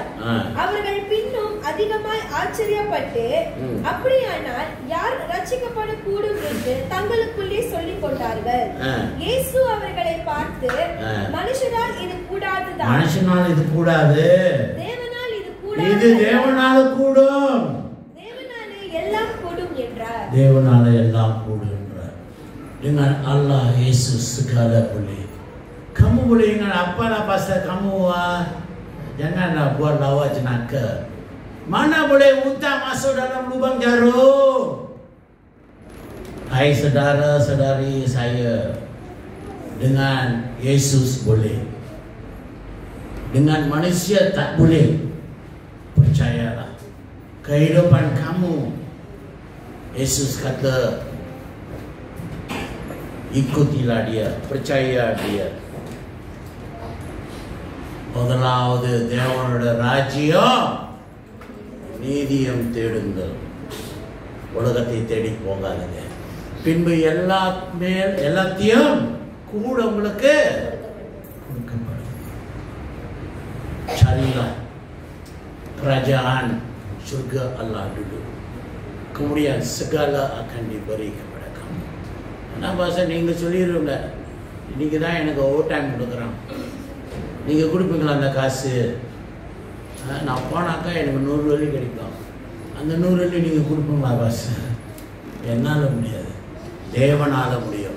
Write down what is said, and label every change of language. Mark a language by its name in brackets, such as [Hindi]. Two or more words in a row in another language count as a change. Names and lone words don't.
[Tamil] அவர்கள் பின்னும் அதிகமாய் ஆச்சரியப்பட்டு, அப்படியானால் யார் ரட்சிக்கப்படக்கூடும் என்று தங்களுக்குள்ளே சொல்லிக் கொண்டார்கள். இயேசு அவர்களை பார்த்து, மனுஷனால் இது கூடாதுதான், மனுஷனால் இது கூடாது, தேவனால் இது தேவனால கூடும், தேவனாலே எல்லாம் கூடும் என்றார். தேவனால எல்லாம் கூடும் என்றார். [Malay] Dengan Allah Yesus segala boleh. Kamu boleh ingat apa lah pasal kamu janganlah buat lawak jenaka. Mana boleh unta masuk dalam lubang jarum? Hai saudara-saudari saya, dengan Yesus boleh, dengan manusia tak boleh. Percayalah, kehidupan kamu, Yesus kata, ikutilah dia, percaya dia. [Tamil] முதலாவது தேவனோட ராஜ்யம் நீதியம் தேடுங்கள், உலகத்தை தேடி போகாதுங்க. பின்பு எல்லாத்தையும் கூட உங்களுக்கு கொடுக்கப்படும். [Malay] carilah kerajaan surga Allah dulu, kemudian segala akan diberi kepada kamu. [Tamil] என்ன பாச நீங்க சொல்லிடுங்க, இன்னைக்கு தான் எனக்கு ஓவர் டைம் கொடுக்குறான், நீங்க கொடுப்பீங்களா அந்த காசு? நான் போனாக்கா எனக்கு 100 வெள்ளி கிடைக்கும், அந்த 100 வெள்ளி நீங்க கொடுப்பீங்களா பாஸ்? என்னால முடியாது, தேவனால முடியும்.